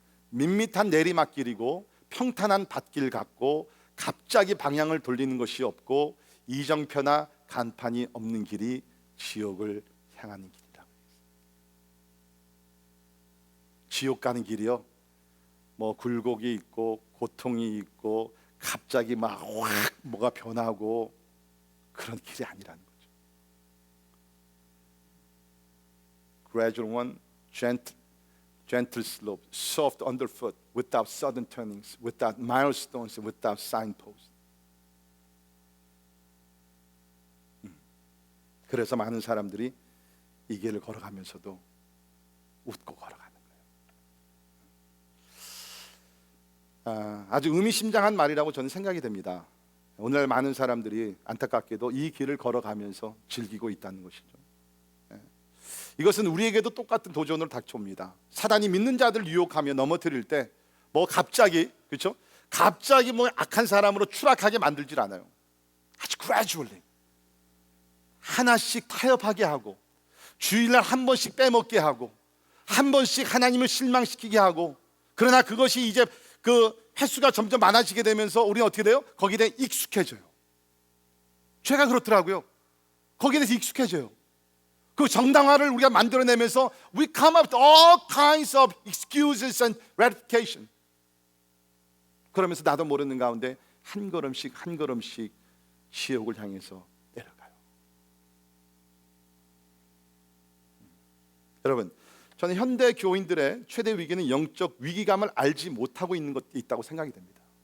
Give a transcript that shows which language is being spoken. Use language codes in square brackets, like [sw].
[ko] 밋밋한 내리막길이고 평탄한 밭길 같고 갑자기 방향을 돌리는 것이 없고 이정표나 간판이 없는 길이 지옥을 향하는 길이다. 지옥 가는 길이요, 굴곡이 있고 고통이 있고 갑자기 막 확 뭐가 변하고 그런 길이 아니라는 거죠. [en] Gradual one, gentle slope, soft underfoot, without sudden turnings, without milestones, without signposts. [ko] 그래서 많은 사람들이 이 길을 걸어가면서도 웃고 걸어가는 거예요. 아주 의미심장한 말이라고 저는 생각이 됩니다. 오늘 많은 사람들이 안타깝게도 이 길을 걸어가면서 즐기고 있다는 것이죠. 이것은 우리에게도 똑같은 도전으로 닥쳐옵니다. 사단이 믿는 자들을 유혹하며 넘어뜨릴 때 갑자기, 그렇죠? 갑자기 악한 사람으로 추락하게 만들질 않아요. 아주 gradually 하나씩 타협하게 하고 주일날 한 번씩 빼먹게 하고 한 번씩 하나님을 실망시키게 하고, 그러나 그것이 이제 그 횟수가 점점 많아지게 되면서 우리는 어떻게 돼요? 거기에 대해 익숙해져요. 죄가 그렇더라고요. 거기에 대해서 익숙해져요. 그 정당화를 우리가 만들어내면서 [en] we come up with all kinds of excuses and ratification. [ko] 그러면서 나도 모르는 가운데 한 걸음씩 한 걸음씩 지옥을 향해서 내려가요. 여러분, 저는 현대 교인들의 최대 위기는 영적 위기감을 알지 못하고 있는 것이 있다고 생각이 됩니다.